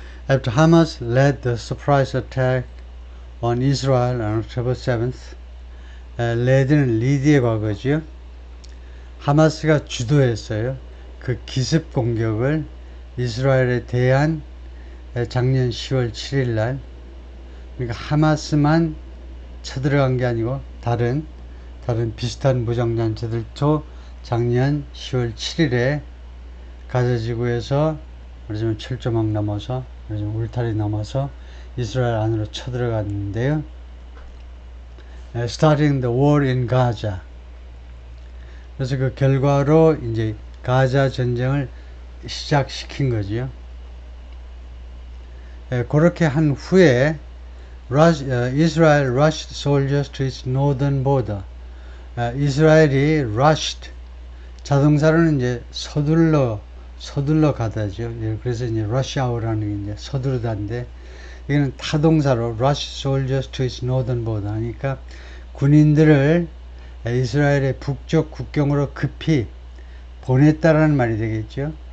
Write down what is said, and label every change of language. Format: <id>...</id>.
<en>After Hamas led the surprise attack on Israel on October 7th,</en> <ko>led는 리드의 과거죠. 하마스가 주도했어요. 그 기습 공격을 이스라엘에 대한 작년 10월 7일 날, 그러니까 하마스만 쳐들어간 게 아니고 다른 비슷한 무장단체들도 작년 10월 7일에 가자지구에서 말하자면 철조망 넘어서 말하자면 울타리 넘어서 이스라엘 안으로 쳐들어갔는데요.</ko> <en>Starting the war in Gaza.</en> <ko>그래서 그 결과로 이제 가자 전쟁을 시작시킨 거죠. 그렇게 한 후에</ko> <en>Israel rushed soldiers to its northern border.</en> <ko>이스라엘이 rushed, 자동사로는 이제 서둘러 가다죠. 그래서 이제 rush hour라는 게 이제 서두르다인데, 이거는 타동사로</ko> <en>rush soldiers to its northern border</en> <ko>하니까 군인들을 이스라엘의 북쪽 국경으로 급히 보냈다라는 말이 되겠죠.</ko>